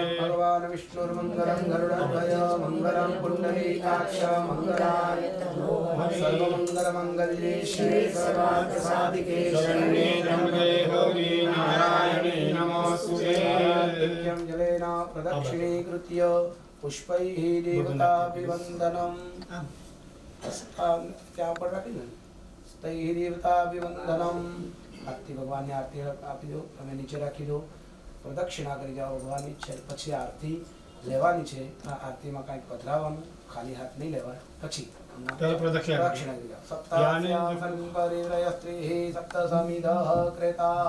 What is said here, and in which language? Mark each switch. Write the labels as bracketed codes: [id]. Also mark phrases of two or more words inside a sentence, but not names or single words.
[sa] भगवान् विष्णुर्मङ्गलं गरुडध्वज मङ्गलं पुण्डरीकाक्ष मङ्गलाय सर्वमङ्गलमङ्गल्ये शिवे सर्वार्थसाधिके शरण्ये त्र्यम्बके गौरी नारायणे नमोऽस्तुते नित्यं जलेन प्रदक्षिणीकृत्य पुष्पैः देवताभिवन्दनम् [gu] ત્યાં પર રાખી દો તૈ દેવતાभिवन्दनम् આરતી ભગવાનની આરતી આપી દો તમે નીચે રાખી દો પ્રદક્ષિણા કરી જાઓ ભગવાનની છે પછી આરતી લેવાની છે આ આરતીમાં કાંઈક પધરાવવાનું ખાલી હાથ નહીં લેવાય પછી પ્રદક્ષિણા કરી જાઓ [sa] सप्तास्यासन परिव्रयस्त्रीः सप्तसमिदः क्रेताः